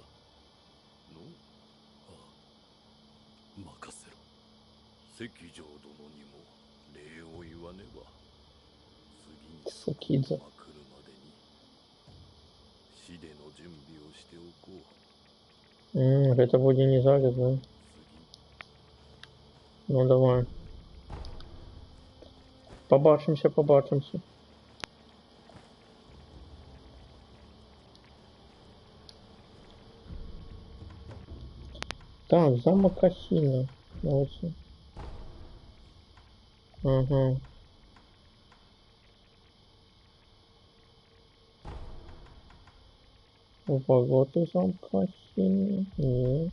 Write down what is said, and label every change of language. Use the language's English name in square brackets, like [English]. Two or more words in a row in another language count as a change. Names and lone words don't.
[Japanese] のああ、任せろ。関城殿にも礼を言わねば。次にそこが来るまでに死での準備をしておこう。 [Russian] Это вроде не зараз, да? Ну давай. [Ukrainian] Побачимся, побачимся. [Russian] Так, замок Осина. Молодцы. Ага. Ворота замка Осина. Нет.